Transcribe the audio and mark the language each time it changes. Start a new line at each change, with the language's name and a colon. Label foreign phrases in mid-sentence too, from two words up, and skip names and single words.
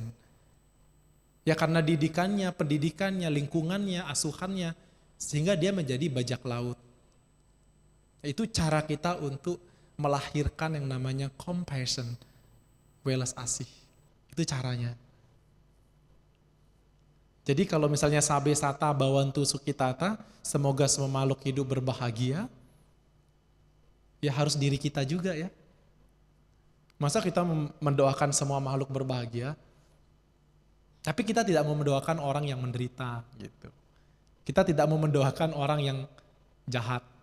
Indonesian: Ya karena didikannya, pendidikannya, lingkungannya, asuhannya, sehingga dia menjadi bajak laut. Itu cara kita untuk melahirkan yang namanya compassion, welas asih. Itu caranya. Jadi kalau misalnya
Pali: sabe sata bawantu sukitata,
Indonesian: semoga semua makhluk hidup berbahagia, ya harus diri kita juga ya. Masa kita mendoakan semua makhluk berbahagia, tapi kita tidak mau mendoakan orang yang menderita gitu. Kita tidak mau mendoakan orang yang jahat.